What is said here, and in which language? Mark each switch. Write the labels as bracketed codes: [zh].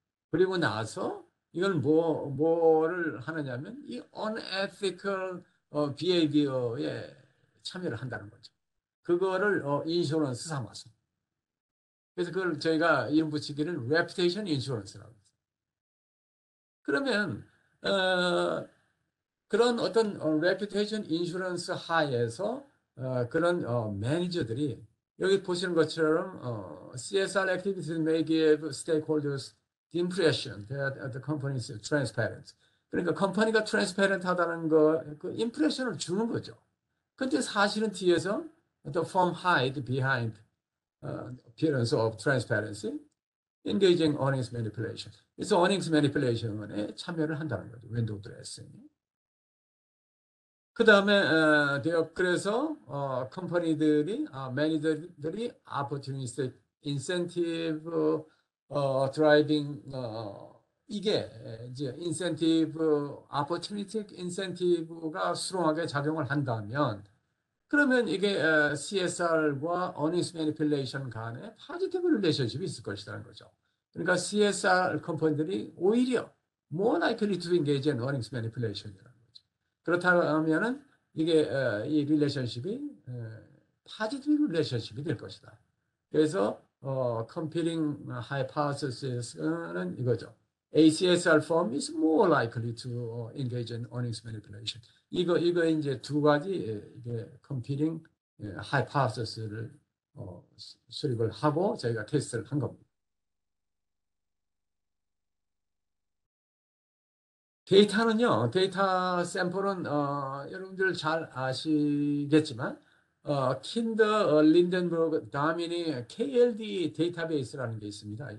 [ko] 그리고 나서 이걸 뭐를 하느냐면 이 unethical behavior에 참여를 한다는 거죠. 그거를 인슈런스 삼아서. 그래서 그걸 저희가 이름 붙이기를 reputation insurance라고 했어요. 그러면 그런 어떤 reputation insurance 하에서 그런 매니저들이 여기 보시는 것처럼 [en] CSR activities may give stakeholders the impression that the company is transparent. [ko] 그러니까 컴퍼니가 transparent 하다는 그 impression을 주는 거죠. 근데 사실은 뒤에서 [en] the firm hide behind appearance of transparency, engaging earnings manipulation. [ko] 그래서 earnings manipulation에 참여를 한다는 거죠. 윈도우 드레싱. 그 다음에 그래서 컴퍼니들이 매니저들이 [en] opportunistic incentive driving [ko] 이게 이제 incentive opportunistic incentive가 수렁하게 작용을 한다면 그러면 이게 CSR과 earnings manipulation 간에 positive relationship이 있을 것이라는 거죠. 그러니까 CSR 컴퍼니들이 오히려 [en] more likely to engage in earnings manipulation이라는 거죠. [ko] 그렇다면은 이게 이 릴레이션십이 positive relationship이 될 것이다. 그래서 competing hypothesis는 이거죠. [en] ACSR firm is more likely to engage in earnings manipulation. [ko] 이거 이제 두 가지 이게 competing hypothesis를 수립을 하고 저희가 테스트를 한 겁니다. 데이터는요. 데이터 샘플은 여러분들 잘 아시겠지만 킨더 린덴버그 다민이 KLD 데이터베이스라는 게 있습니다.